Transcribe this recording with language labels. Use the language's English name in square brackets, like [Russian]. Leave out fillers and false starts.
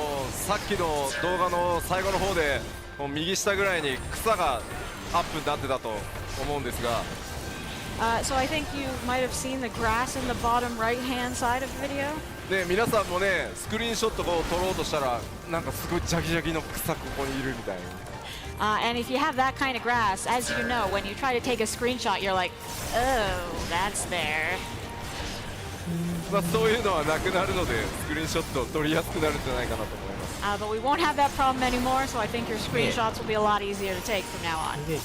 [Japanese] さっきの動画の最後の方でもう右下ぐらいに草がアップになってたと思うんですが、 [English] So I think you might have seen the grass in the bottom right-hand side of the video. [Japanese] で皆さんもねスクリーンショットを撮ろうとしたらなんかすごいジャギジャギの草ここにいるみたいな。 [English] And if you have that kind of grass, as you know, when you try to take a screenshot, you're like, oh, that's there. [Japanese] そういうのはなくなるのでスクリーンショットを撮りやすくなるんじゃないかなと思います。 [English] But we won't have that problem anymore, so I think your screenshots will be a lot easier to take from now on.